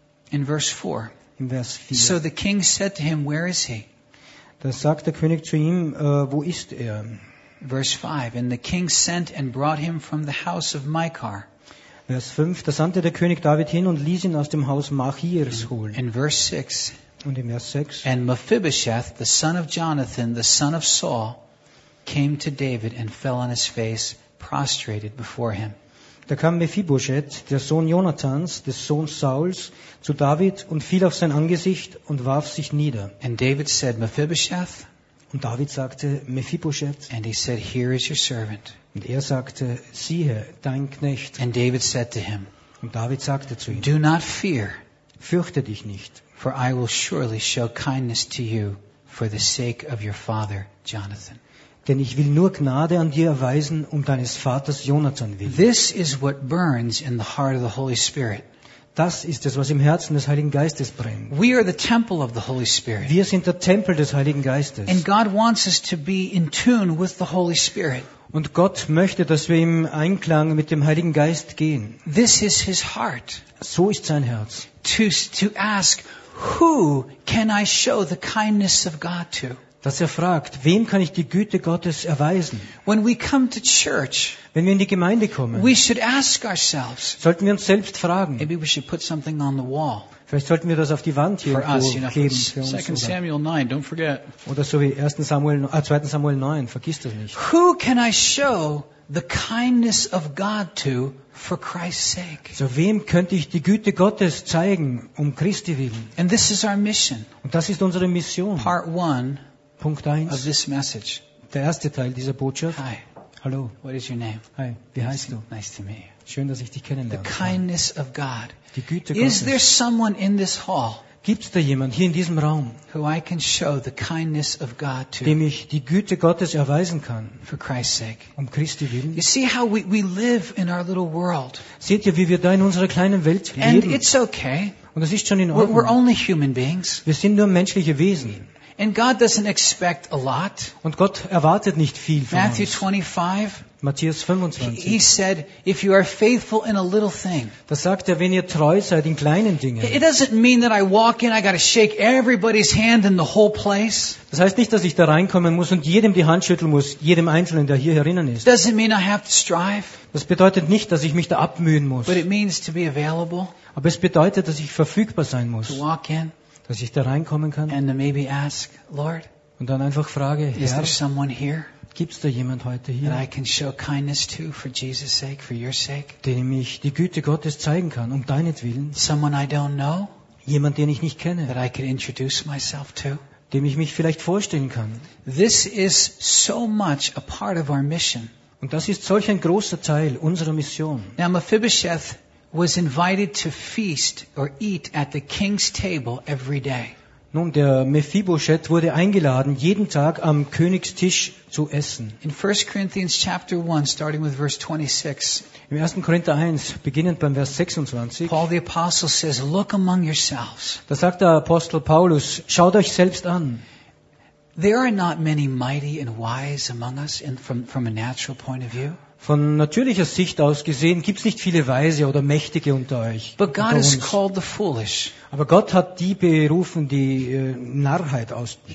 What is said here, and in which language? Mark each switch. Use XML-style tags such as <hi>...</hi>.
<en>In verse 4.</en> <de>In Vers 4.</de> <en>So the king said to him, where is he?</en> <de>Da sagt der König zu ihm, wo ist er?</de> <en>Verse 5. And the king sent and brought him from the house of Michar.</en> <de>Vers 5, da sandte der König David hin und ließ ihn aus dem Haus Machirs holen.</de> <en>In verse 6,</en> <de>und in Vers 6,</de> <en>and Mephibosheth, the son of Jonathan, the son of Saul, came to David and fell on his face, prostrated before him.</en> <de>Da kam Mephibosheth, der Sohn Jonathans, des Sohns Sauls, zu David und fiel auf sein Angesicht und warf sich nieder.</de> <en>And David said, Mephibosheth,</en> <de>und David sagte, Mephibosheth,</de> <en>and he said, here is your servant.</en> <de>Und er sagte, siehe, dein Knecht.</de> <en>And David said to him,</en> <de>und David sagte zu ihm,</de> <en>do not fear,</en> <de>fürchte dich nicht,</de> <en>for I will surely show kindness to you for the sake of your father Jonathan.</en> <de>Denn ich will nur Gnade an dir erweisen um deines Vaters Jonathan willen.</de> <en>This is what burns in the heart of the Holy Spirit.</en> <de>Das ist es, was im Herzen des Heiligen Geistes brennt.</de> <en>We are the temple of the Holy Spirit.</en> <de>Wir sind der Tempel des Heiligen Geistes.</de> <en>And God wants us to be in tune with the Holy Spirit.</en> <de>Und Gott möchte, dass wir im Einklang mit dem Heiligen Geist gehen.</de> <en>This is his heart.</en> <de>So ist sein Herz.</de> <en>To ask, who can I show the kindness of God to?</en> <de>Dass er fragt, wem kann ich die Güte Gottes erweisen?</de> <en>When we come to church,</en> <de>wenn wir in die Gemeinde kommen,</de> <en>we should ask ourselves,</en> <de>sollten wir uns selbst fragen.</de> <en>Maybe we should put something on the wall.</en> <de>Vielleicht sollten wir das auf die Wand hier kleben.</de> <en>Second Samuel 9, don't forget.</en> <de>Oder so wie 2. Samuel 9, vergiss das nicht.</de> <en>Who can I show the kindness of God to for Christ's sake?</en> <de>So wem könnte ich die Güte Gottes zeigen, um Christi willen?</de> <en>And this is our mission.</en> <de>Und das ist unsere Mission.</de> <en>Part 1.</en> <de>Punkt 1.</de> <en>Of this message.</en> <de>Der erste Teil dieser Botschaft.</de> <en>Hi.</en> <de>Hallo.</de> <en>What is your name?</en> <de>Hi. Wie heißt du?</de> <en>Nice to meet you.</en> <de>Schön, dass ich dich kennenlerne.</de> <en>The kindness of God.</en> <de>Die Güte Gottes.</de> <en>Is there someone in this hall?</en> <de>Gibt's da jemand hier in diesem Raum?</de> <en>Who I can show the kindness of God to?</en> <de>Dem ich die Güte Gottes erweisen kann.</de> <en>For Christ's sake.</en> <de>Um Christi willen.</de> <en>You see how we live in our little world.</en> <de>Seht ihr, wie wir da in unserer kleinen Welt leben?</de> <en>And it's okay.</en> <de>Und das ist schon in Ordnung.</de> <en>We're only human beings.</en> <de>Wir sind nur menschliche Wesen.</de> <en>And God doesn't expect a lot.</en> <de>Und Gott erwartet nicht viel von</de> <en>Matthew</en> <de>uns. Matthäus 25.</de> <en>He said, if you are faithful in a little thing.</en> <de>Das sagt er, wenn ihr treu seid in kleinen Dingen.</de> <en>It doesn't mean that I walk in, I got to shake everybody's hand in the whole place.</en> <de>Das heißt nicht, dass ich da reinkommen muss und jedem die Hand schütteln muss, jedem Einzelnen, der hier herinnen ist.</de> <en>Doesn't mean I have to strive.</en> <de>Das bedeutet nicht, dass ich mich da abmühen muss.</de> <en>But it means to be available.</en> <de>Aber es bedeutet, dass ich verfügbar sein muss.</de> <en>To walk in.</en> <de>Dass ich da reinkommen kann.</de> <en>And maybe ask, Lord,</en> <de>und dann einfach frage, Herr, gibt es da jemand heute hier,</de> <en>I can show kindness to for Jesus' sake, for your sake?</en> <de>Dem ich die Güte Gottes zeigen kann, um deinetwillen.</de> <en>Someone I don't know,</en> <de>jemand, den ich nicht kenne,</de> <en>that I can introduce myself to?</en> <de>Dem ich mich vielleicht vorstellen kann.</de> <en>This is so much a part of our mission.</en> <de>Und das ist solch ein großer Teil unserer Mission.</de> <en>Now Mephibosheth was invited to feast or eat at the king's table every day.</en> <de>Nun, der Mephibosheth wurde eingeladen, jeden Tag am Königstisch zu essen.</de> <en>In 1 Corinthians chapter 1, starting with verse 26.</en> <de>Im 1. Korinther 1, beginnend beim Vers 26.</de> <en>Paul the apostle says, "Look among yourselves."</en> <de>Da sagt der Apostel Paulus, schaut euch selbst an.</de> <en>There are not many mighty and wise among us, and from a natural point of view.</en> <de>Von natürlicher Sicht aus gesehen gibt es nicht viele Weise oder Mächtige unter euch.</de> <en>But God</en> <de>unter</de> <en>is called the foolish.</en> <de>Aber Gott hat die berufen, die Narrheit aus.</de>